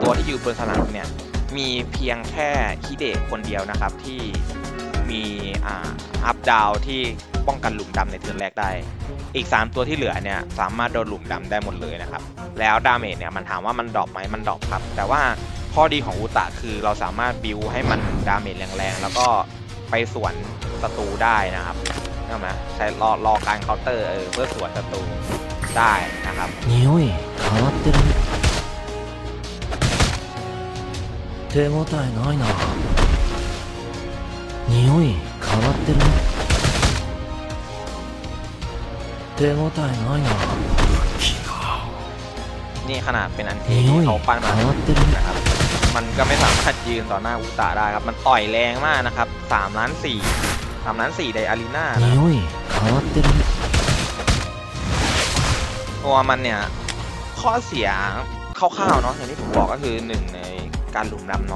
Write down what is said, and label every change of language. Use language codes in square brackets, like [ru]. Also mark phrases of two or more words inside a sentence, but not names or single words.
[th] ตัวที่อยู่บนสนามเนี่ยมีเพียงแค่ฮิเดะคนเดียวนะครับที่มีอัพดาวที่ป้องกันหลุมดำในเทิร์นแรกได้อีก3ตัวที่เหลือเนี่ยสามารถโดนหลุมดำได้หมดเลยนะครับแล้วดาเมจเนี่ยมันถามว่ามันดรอปไหมมันดรอปครับแต่ว่าข้อดีของอุตะคือเราสามารถบิวให้มันดาเมจแรงๆแล้วก็ไปสวนศัตรูได้นะครับใช่ไหมใช้รอการเคาน์เตอร์เพื่อสวนศัตรูได้นะครับ [ja] 手応えないな匂い変わってるね手応えないな [th] นี่ขนาดเป็นอันที่เขาปั้นมานะครับมันก็ไม่สามารถยืนต่อหน้าอุตะได้ครับมันต่อยแรงมากนะครับ3 ล้าน 4ในอารีนานะตัวมันเนี่ยข้อเสียคร่าวๆเนาะอย่างที่ผมบอกก็คือ1ในการหลุมดำน้